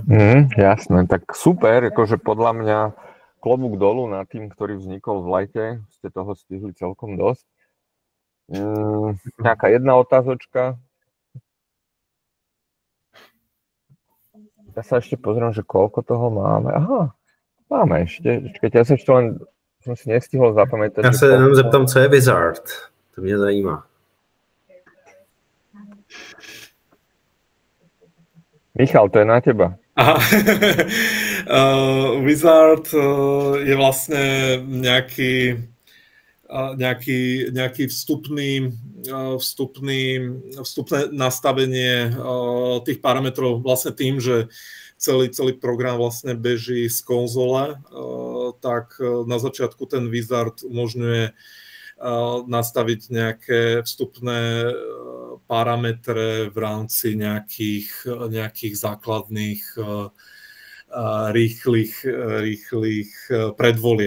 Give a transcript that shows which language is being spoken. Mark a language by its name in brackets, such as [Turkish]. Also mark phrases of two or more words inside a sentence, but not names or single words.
[Slovak] Jasné, tak super, akože podľa mňa klobúk dolu nad tým, ktorý vznikol v lete, ste toho stihli celkom dosť. Nejaká jedna otázočka. Ja sa ešte pozriem, že koľko toho máme. Aha, máme ešte. Počkajte, ja sa ešte len som si nestihol zapamätať. Ja sa [Czech] jenom zeptám, co je Wizard. To mě zajímá. [Slovak] Michal, to je na teba. Aha. Wizard je vlastne nejaký vstupné nastavenie tých parametrov vlastne tým, že celý program vlastne beží z konzole, tak na začiatku ten Wizard umožňuje nastaviť nejaké vstupné parametre v rámci nejakých základných rýchlych predvolieb.